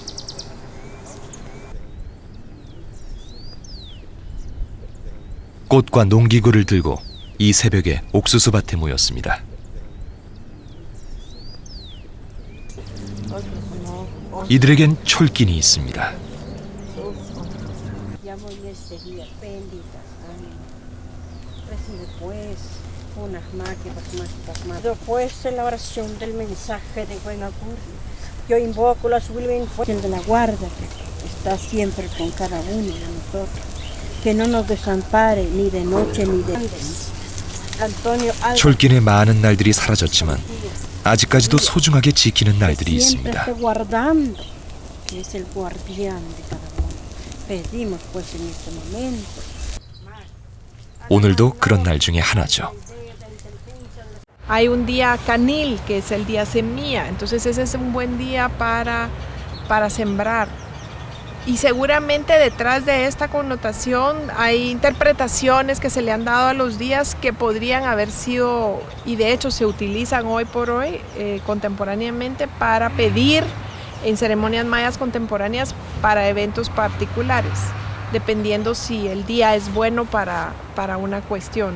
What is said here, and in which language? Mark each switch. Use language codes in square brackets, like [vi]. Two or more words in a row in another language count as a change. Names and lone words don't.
[ko] 꽃과 농기구를 들고 이 새벽에 옥수수밭에 모였습니다. 이들에겐 촐길이 있습니다. [es] Después de la oración del mensaje de buen augurio, yo invoco la sublime de la guarda que está siempre con cada uno de nosotros, que no nos desampare ni de noche ni de día. [ko] 촐길의 많은 날들이 사라졌지만 아직까지도 소중하게 지키는 날들이 [es] Siempre [ko] 있습니다. [es] esté guardando, que es el guardián de cada uno. Pedimos pues en este momento. [ko] 오늘도 그런 날 중에 하나죠. [es] Hay un día canil, que es el día semilla, entonces ese es un buen día para sembrar. Y seguramente detrás de esta connotación hay interpretaciones que se le han dado a los días que podrían haber sido, y de hecho se utilizan hoy por hoy, contemporáneamente, para pedir en ceremonias mayas contemporáneas para eventos particulares, dependiendo si el día es bueno para una cuestión.